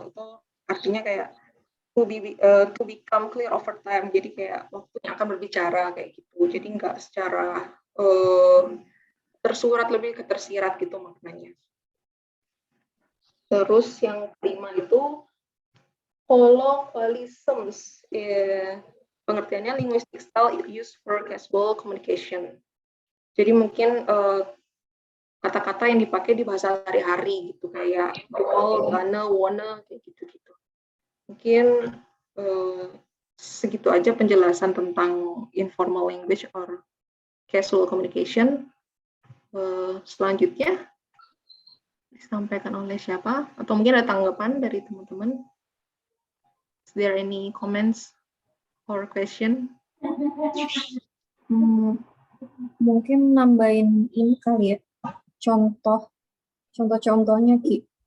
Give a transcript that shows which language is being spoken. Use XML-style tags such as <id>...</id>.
<id>Itu artinya kayak</id> <en>to become clear over time.</en> <id>Jadi kayak waktunya akan berbicara kayak gitu. Jadi nggak secara tersurat, lebih ke tersirat gitu maknanya. Terus yang kelima itu colloquialisms. Pengertiannya</id> <en>linguistic style used for casual communication.</en> <id>Jadi mungkin kata-kata yang dipakai di bahasa sehari-hari gitu, kayak will, gonna, wanna, kayak gitu-gitu. Mungkin segitu aja penjelasan tentang</id> <en>informal language or casual communication.</en> <id>Selanjutnya disampaikan oleh siapa? Atau mungkin ada tanggapan dari teman-teman?</id> <en>Is there any comments or question?</en> <id>Mungkin nambahin ini kali ya, contohnya Ki.</id>